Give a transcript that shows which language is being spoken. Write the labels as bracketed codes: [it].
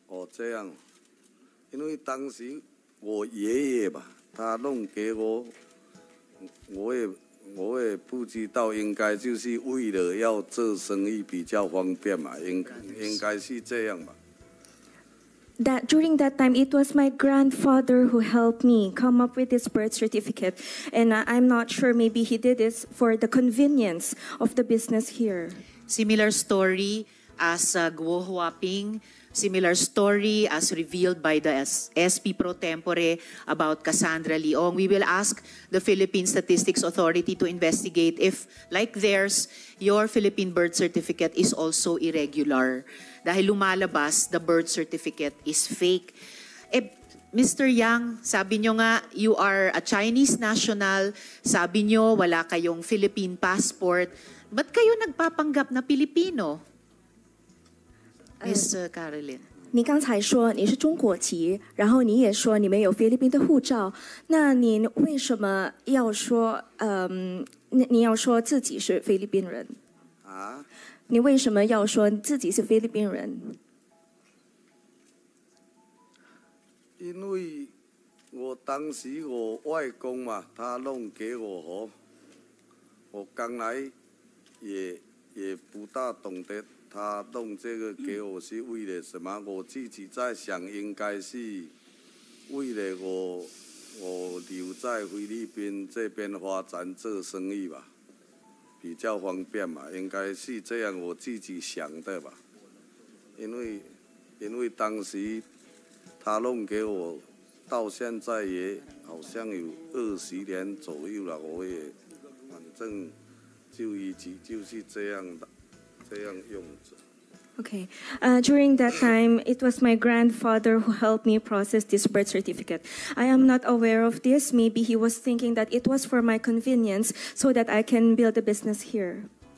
[zh] 这样，因为当时我爷爷吧，他弄给我，我也不知道，应该就是为了要做生意比较方便嘛，应该是这样吧。 [en] That during that time, it was my grandfather who helped me come up with this birth certificate, and I'm not sure, maybe he did this for the convenience of the business here. Similar story as Guo Huaping, similar story as revealed by the SP Pro Tempore about Cassandra Leong. We will ask the Philippine Statistics Authority to investigate if, like theirs, your Philippine birth certificate is also irregular. [tl] Dahil lumalabas, [en] the birth certificate is fake. Mr. Yang, [tl] sabi nyo nga, [en] you are a Chinese national. [tl] Sabi nyo, wala kayong Philippine passport. Ba't kayo nagpapanggap na Pilipino? [en] Miss Caroline. [zh] 你刚才说你是中国籍，然后你也说你没有菲律宾的护照，那你为什么要说你要说自己是菲律宾人？啊？你为什么要说自己是菲律宾人？因为我当时我外公嘛，他弄给我我刚来也不大懂得他弄这个给我是为了什么。我自己在想，应该是为了我留在菲律宾这边发展做生意吧。比较方便嘛，应该是这样，我自己想的吧。因为当时他弄给我，到现在也好像有20年左右了，我也反正就一直就是这样的，这样用着。 [en] Okay. During that time, it was my grandfather who helped me process this birth certificate. I am not aware of this. Maybe he was thinking that it was for my convenience so that I can build a business here.